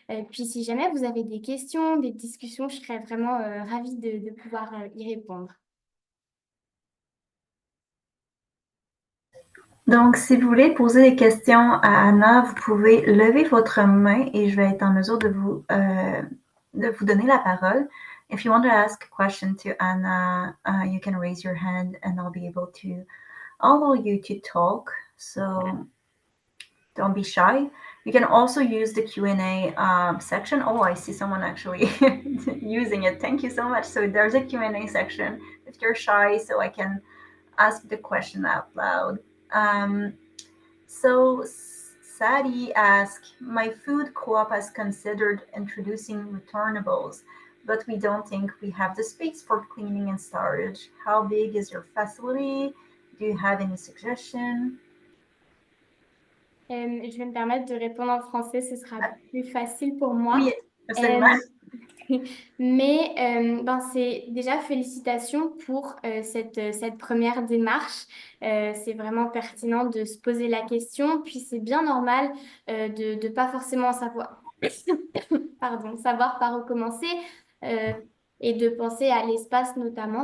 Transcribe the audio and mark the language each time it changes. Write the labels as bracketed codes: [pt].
[fr] Puis si jamais vous avez des questions, des discussions, je serais vraiment ravie de pouvoir y répondre. Donc, si vous voulez poser des questions à Anna, vous pouvez lever votre main et je vais être en mesure de vous donner la parole. [en] If you want to ask a question to Anna, you can raise your hand and I'll be able to allow you to talk. So don't be shy. You can also use the Q&A section. Oh, I see someone actually using it. Thank you so much. So there's a Q&A section if you're shy, so I can ask the question out loud. So Sadie asked, my food co-op has considered introducing returnables, but we don't think we have the space for cleaning and storage. How big is your facility? Do you have any suggestion? [fr] Je vais me permettre de répondre en français, ce sera plus facile pour moi. Oui, absolument. Euh, Mais ben, c'est déjà félicitations pour cette première démarche. C'est vraiment pertinent de se poser la question. Puis c'est bien normal de ne pas forcément savoir, pardon, savoir par où commencer euh, et de penser à l'espace notamment.